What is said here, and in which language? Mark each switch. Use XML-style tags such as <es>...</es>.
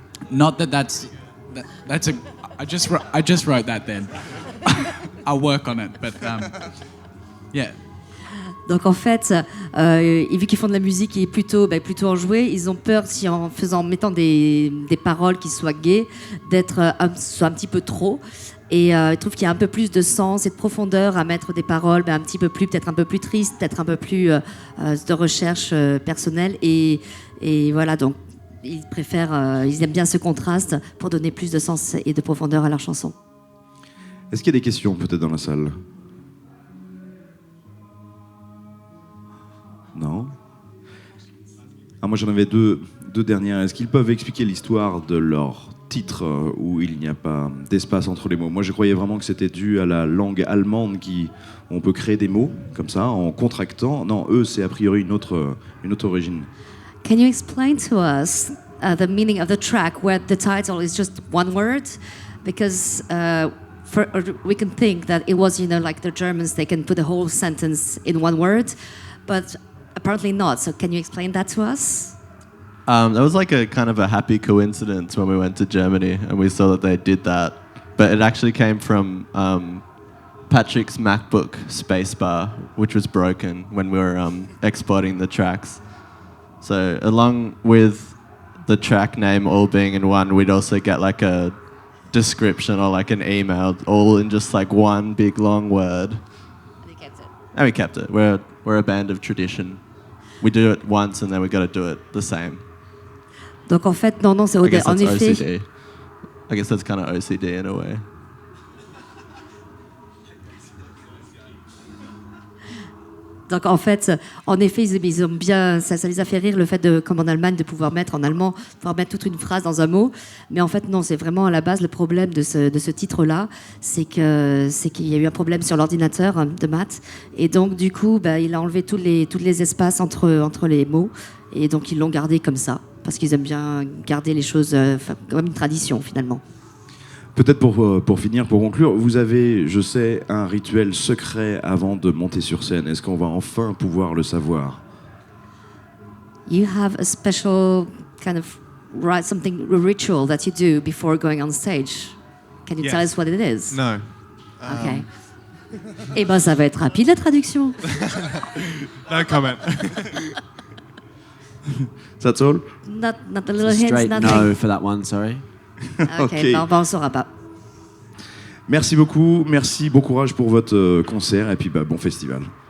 <en>Not that's I just wrote that then. I'll work on it, but yeah.</en> <fr>Donc en fait, vu qu'ils font de la musique qui est plutôt enjouée, ils ont peur, si en mettant des paroles qui soient gays, d'être soit un petit peu trop. Et ils trouvent qu'il y a un peu plus de sens et de profondeur à mettre des paroles peut-être un peu plus tristes, peut-être un peu plus de recherche personnelle. Et voilà, donc ils aiment bien ce contraste pour donner plus de sens et de profondeur à leurs chansons. Est-ce qu'il y a des questions peut-être dans la salle? Non. Moi j'en avais deux dernières. Est-ce qu'ils peuvent expliquer l'histoire de leur titre où il n'y a pas d'espace entre les mots? Moi je croyais vraiment que c'était dû à la langue allemande où on peut créer des mots comme ça en contractant. Non, eux c'est a priori une autre origine.</fr> <en>Can you explain to us the meaning of the track where the title is just one word? Because we can think that it was, like the Germans, they can put a whole sentence in one word, but apparently not. So can you explain that to us? That was like a kind of a happy coincidence when we went to Germany and we saw that they did that. But it actually came from Patrick's MacBook spacebar, which was broken when we were exporting the tracks. So along with the track name all being in one, we'd also get like a description or like an email all in just like one big long word. And you kept it. And we kept it. We're a band of tradition. We do it once and then we got to do it the same.</en> <fr>Donc en fait, non, c'est</fr> <en>I guess</en> <fr>en</fr> <en>that's</en> <fr>effet.</fr> <en>OCD. I guess that's kind of OCD in a way.</en> <fr>Donc en fait, en effet, ils ont bien, ça les a fait rire le fait de, comme en Allemagne, de pouvoir mettre en allemand, pouvoir mettre toute une phrase dans un mot. Mais en fait, non, c'est vraiment à la base le problème de ce titre-là, c'est qu'il y a eu un problème sur l'ordinateur de Matt, et donc du coup, il a enlevé tous les espaces entre les mots, et donc ils l'ont gardé comme ça, parce qu'ils aiment bien garder les choses comme une tradition finalement. Peut-être pour finir, pour conclure, vous avez, je sais, un rituel secret avant de monter sur scène. Est-ce qu'on va enfin pouvoir le savoir?</fr> <en>You have a special kind of ritual that you do before going on stage. Can you tell us what it is? No. Okay.</en> <fr>Eh ben, ça va être rapide la traduction.</fr> <en>No comment. That's all? Not a little hint, Straight nothing. no for that one, sorry. Okay, Ok.</en> <fr>on ne saura pas. Merci beaucoup, merci, bon courage pour votre concert et puis bon festival.</fr>